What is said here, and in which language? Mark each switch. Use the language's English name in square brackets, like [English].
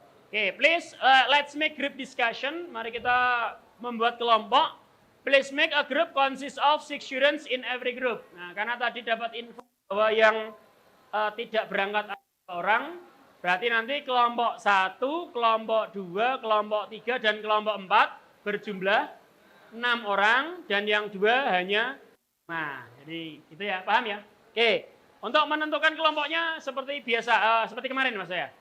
[English] Oke, please let's make group discussion. [Indonesian] Mari kita membuat kelompok. [English] Please make a group consists of 6 students in every group. [Indonesian] Nah, karena tadi dapat info bahwa yang tidak berangkat orang, berarti nanti kelompok 1, kelompok 2, kelompok 3, dan kelompok 4 berjumlah 6 orang, dan yang 2 hanya 5. Jadi itu ya, paham ya? Oke, untuk menentukan kelompoknya seperti biasa, seperti kemarin mas saya.